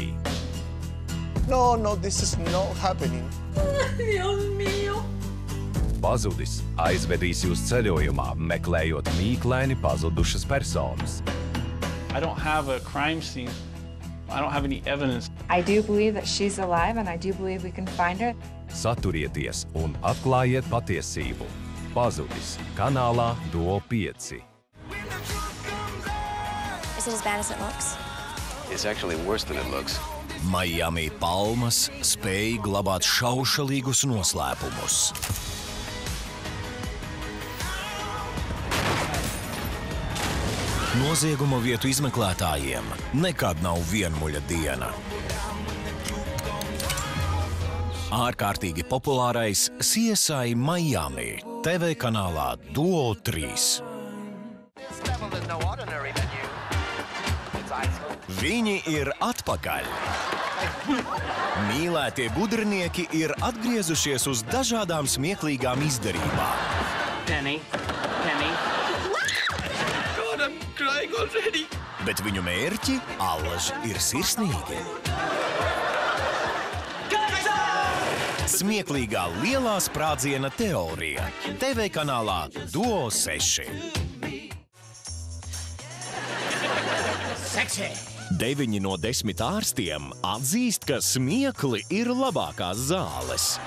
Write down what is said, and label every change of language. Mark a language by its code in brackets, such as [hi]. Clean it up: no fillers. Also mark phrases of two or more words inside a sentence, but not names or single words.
[en] No, this is not happening. [es] Dios mío! [lv] Pazudis aizvedīs jūs ceļojumā, meklējot mīklaini pazudušas personas. [en] I don't have a crime scene. I don't have any evidence. I do believe that she's alive, and I do believe we can find her. [lv] Saturieties un atklājiet patiesību. Pazudis kanālā Duo 5. [en] Is it as bad as it looks? It's actually worse than it looks. [lv] Miami palmas spēj glabāt šaušalīgus noslēpumus. Nozieguma vietu izmeklētājiem nekad nav vienmuļa diena. Ārkārtīgi populārais CSI Miami TV kanālā Duo 3. Viņi ir atpakaļ. Mīlētie gudrinieki ir atgriezušies uz dažādām smieklīgām izdarībām. [en] Penny. God, I'm crying already. [lv] Bet viņu mērķi allaž ir sirsnīgi. Smieklīgā lielā sprādziena teorija TV kanālā Duo 6. 9 no 10 ārstiem atzīst, ka smiekli ir labākās zāles.